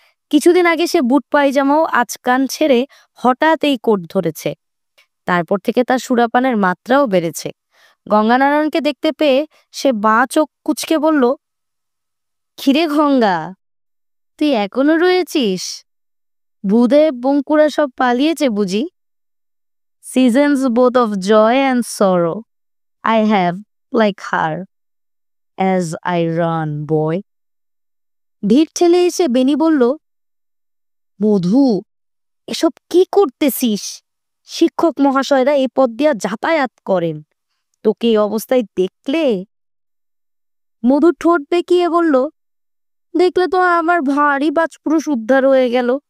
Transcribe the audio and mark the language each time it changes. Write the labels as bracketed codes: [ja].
[bn] কিছুদিন আগে সে বুট পায়জামাও আচকান ছেড়ে হঠাৎ এই কোট ধরেছে। তারপর থেকে তার সুরাপানের মাত্রাও বেড়েছে। গঙ্গানারায়ণকে দেখতে পেয়ে সে বাঁ চোখ কুচকে বলল, খিরে গঙ্গা, তুই এখনো রয়েছিস? ভূদেব বঙ্কুরা সব পালিয়েছে বুঝি? [en] Seasons both of joy and sorrow I have like her as I run, boy. [bn] ভিড় ঠেলে এসে বেনি বলল, মধু, এসব কি করতেছিস? শিক্ষক মহাশয়রা এই পথ দিয়া যাতায়াত করেন, তোকে এই অবস্থায় দেখলে। মধু ঠোঁট বেঁকিয়ে বলল, দেখলে তো আমার ভারী বাজপুরুষ উদ্ধার হয়ে গেল।